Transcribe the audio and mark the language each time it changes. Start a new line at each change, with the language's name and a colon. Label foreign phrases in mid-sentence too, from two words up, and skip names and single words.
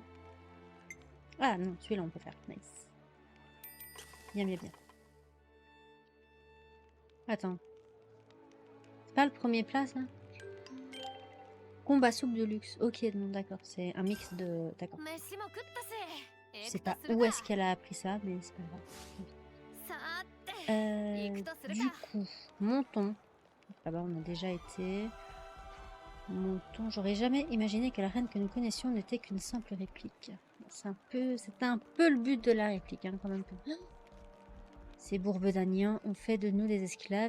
French: Ah non, celui-là on peut faire. Nice. Bien, bien, bien. Attends. C'est pas le premier plat, ça? Combat soupe de luxe. Ok, non, d'accord. C'est un mix de... D'accord.
Japanese: 飯も食ったぜ。
French: Je sais
Japanese: 行くと
French: pas
Japanese: する
French: où
Japanese: か
French: est-ce qu'elle a appris ça, mais c'est pas grave.
Japanese: さーて行くとする
French: Du
Japanese: か
French: coup, montons. Là-bas, on a déjà été. Montons. J'aurais jamais imaginé que la reine que nous connaissions n'était qu'une simple réplique. C'était un peu le but de la réplique, hein, quand même. Ces Bourbedaniens ont fait de nous des esclaves.